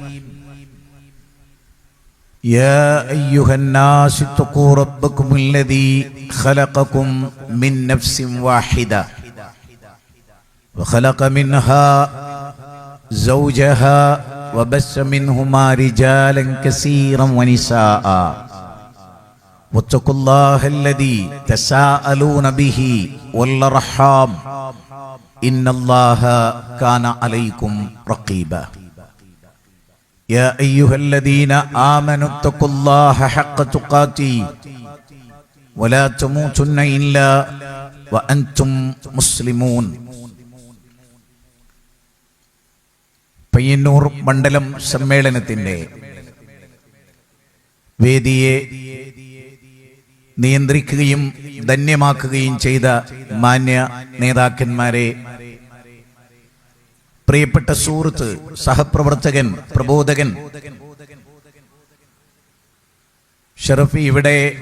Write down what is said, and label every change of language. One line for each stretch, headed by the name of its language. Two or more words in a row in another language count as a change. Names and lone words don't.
Arabic: يا أيها الناس اتقوا ربكم الذي خلقكم من نفس واحدة وخلق منها زوجها وبث منهما رجالا كثيرا ونساء واتقوا الله الذي تساءلون به والأرحام إن الله كان عليكم رقيبا. يا أيها الذين آمنوا اتقوا الله حق تقاته ولا تموتن إلا وأنتم مسلمون.
Malayalam: പയ്യന്നൂർ മണ്ഡലം സമ്മേളനത്തിന്റെ വേദിയെ നിയന്ത്രിക്കുകയും ധന്യമാക്കുകയും ചെയ്ത മാന്യ നേതാക്കന്മാരെ, പ്രിയപ്പെട്ട സുഹൃത്ത്, സഹപ്രവർത്തകൻ, പ്രബോധകൻ ഷറഫി, ഇവിടെ